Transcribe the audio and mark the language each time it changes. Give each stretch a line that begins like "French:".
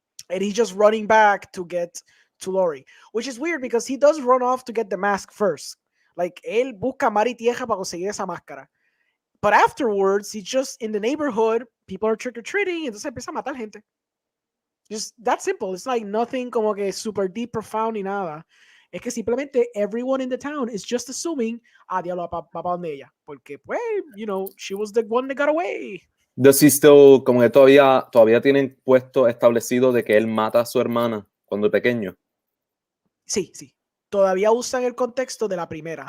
English: And he's just running back to get to Lori, which is weird because he does run off to get the mask first.
Spanish: Like, él busca mar y tierra para conseguir esa máscara.
English: But afterwards, he's just in the neighborhood, people are trick-or-treating,
Spanish: entonces empieza a matar gente.
English: Just that simple. It's like nothing
Spanish: como que
English: super deep, profound
Spanish: ni nada. Es que simplemente
English: everyone in the town is just assuming,
Spanish: diablo, va para donde ella. Porque, pues,
English: you know, she was the one that got away. Does he still,
Spanish: como que todavía tienen puesto establecido de que él mata a su hermana cuando es pequeño? Sí. Todavía usan el contexto de la primera.